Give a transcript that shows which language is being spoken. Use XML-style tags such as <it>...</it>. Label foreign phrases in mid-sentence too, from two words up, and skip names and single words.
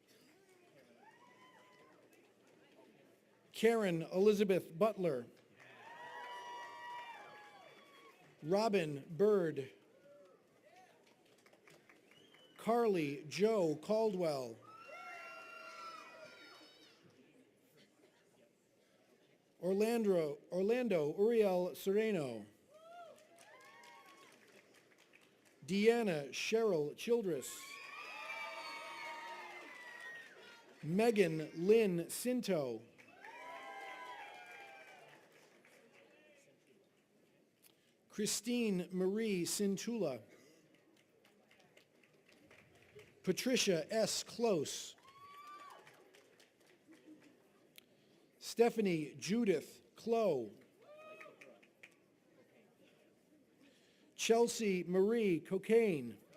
<en>Karen Elizabeth Butler. Robin Bird. Carly Joe Caldwell. Orlando Uriel Sereno. Deanna Cheryl Childress. Megan Lynn Cinto. Christine Marie Cintula. Patricia S. Close. Stephanie Judith Clow. Chelsea Marie Cocaine.</en>